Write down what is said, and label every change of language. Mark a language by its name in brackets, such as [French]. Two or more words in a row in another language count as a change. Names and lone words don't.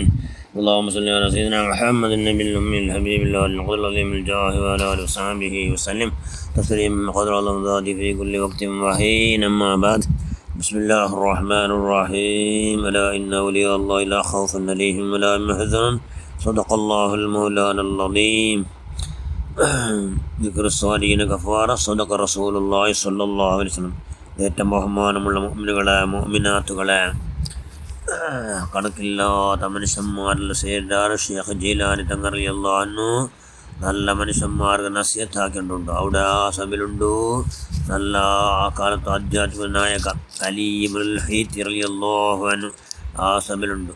[Arabic] اللهم صل على سيدنا محمد النبي الأمي الحبيب الله القدر العظيم الجاه وعلى آله وصحبه وسلم تسليما قدر الله ذاتي في كل وقت وحين. أما بعد، بسم الله الرحمن الرحيم. ألا إن أولياء الله لا خوف عليهم ولا هم يحزنون. صدق الله المولانا العظيم. ذكر الصالحين كفارة. صدق رسول الله صلى الله عليه وسلم. [Malayalam] ഏറ്റവും ബഹുമാനമുള്ള മുഅ്മിനുകളെ, മുഅ്മിനാത്തുകളെ, കണക്കില്ലാത്ത മനുഷ്യന്മാരിൽ സയ്യിദാന ഷേഖ് ജീലാനി തങ്ങൾ [Arabic] رضي الله عنه [Malayalam] നല്ല മനുഷ്യന്മാർക്ക് നസിഹത്താക്കിയിട്ടുണ്ട്. അവിടെ ആ സഭയിലുണ്ട് നല്ല ആ കാലത്ത് ആധ്യാത്മിക നായക അലി ഇബ്നുൽ ഹീത്തി [Arabic] رضي الله عنه [Malayalam] ആ സഭയിലുണ്ട്.